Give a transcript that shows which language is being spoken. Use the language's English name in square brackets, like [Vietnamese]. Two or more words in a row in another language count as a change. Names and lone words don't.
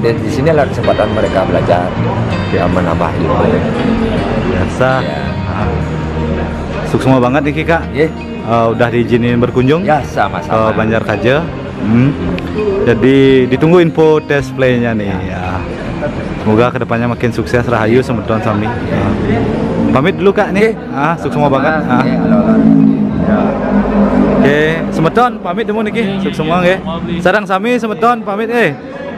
[Indonesian] Di sini adalah kesempatan mereka belajar ya, menambah ilmu. Biasa. Ya. Sukses banget nih Kak. Udah diizinin berkunjung ya, sama-sama ke Banjar Kaja. Jadi ditunggu info tes playnya nih ya. Semoga kedepannya makin sukses, [Balinese] rahayu semeton sami. [Indonesian] Pamit dulu Kak nih. Sukses banget. Ya. Oke, [Balinese] semeton pamit demo niki. [Indonesian] Sukses semua nggih. [Balinese] Sareng sami semeton pamit